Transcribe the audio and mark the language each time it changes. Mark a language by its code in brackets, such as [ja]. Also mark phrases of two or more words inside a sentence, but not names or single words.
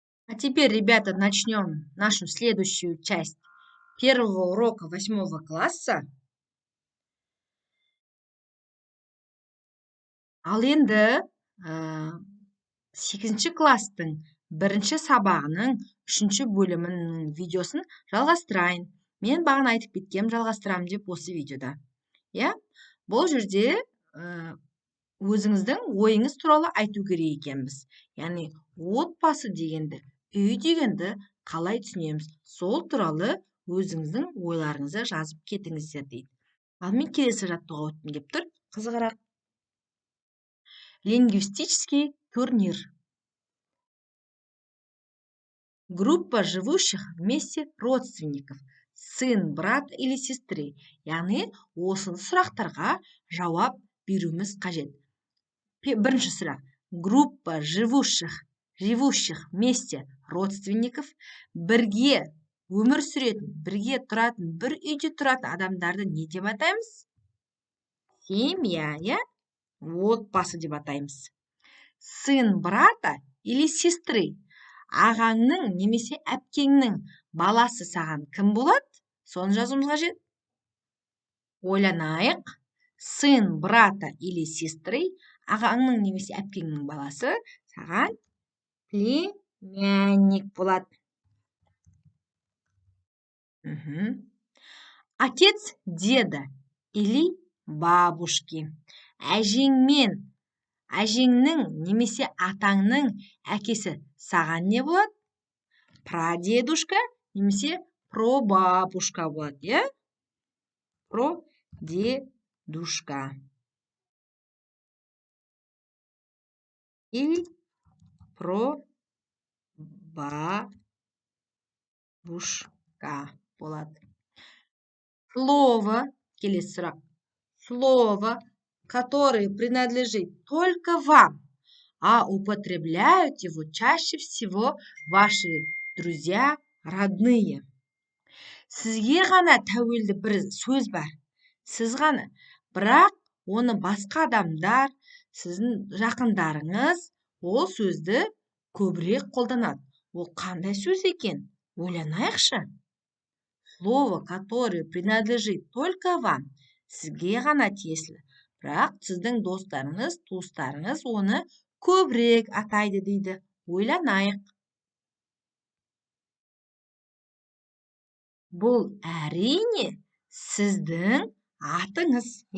[ru] А теперь, ребята, начнем нашу следующую часть первого урока 8 класса. [kk] Ал енді 8 класстың бірінші сабағының 3 бөлімінің видеосын жалғастырайын. Мен бағана айтып кеткем жалғастырамын деп осы видеода. Иә? Бұл жерде өзіңіздің ойыңыз туралы айту керек екенбіз. Яғни отбасы дегенді, үй дегенді қалай түсінеміз? Сол туралы өзіңіздің ойларыңызды жазып кетіңіздер дейді. Ал мен келесі жаттығуға өткім келіп тұр. Қызығырақ. [ru] Лингвистический турнир. Группа живущих вместе родственников. Сын, брат или сестры. [kk] Яғни осы сұрақтарға жауап беруіміз қажет. Бірінші сұрақ. [ru] Группа живущих вместе родственников. [kk] Бірге өмір сүретін, бірге тұратын, бір үйде тұратын адамдарды не деп атаймыз? Семья, я? Отбасы деп атаймыз. [ru] Сын брата или сестры. [kk] Ағаңның немесе әпкеңнің баласы саған кім болады? Соны жазуымыз қажет. Ойланайық. [ru] Сын брата или сестры. [kk] Ағаңның немесе әпкеңнің баласы саған племянник болады. [ru] Отец деда или бабушки. [kk] Әжеңнің немесе атаңның әкесі саған не болады? Прадедушка немесе пробабушка болады, е? [ru] Прадедушка. Или пробабушка болады. [kk] Слово, келесі сұрақ. [ru] Слово, которое принадлежит только вам, а употребляют его чаще всего ваши друзья, родные. [kk] Сізге ғана тәуелді бір сөз бар. Сіз ғана. Бірақ оны басқа адамдар, сіздің жақындарыңыз ол сөзді көбірек қолданады. Ол қандай сөз екен? Ойланайықшы. [ru] Слово, которое принадлежит только вам. [kk] Сізге ғана тиесілі. Бірақ сіздің достарыңыз, туыстарыңыз оны көбірек атайды дейді. Ойланайық. Бұл әрине сіздің атыңыз, е?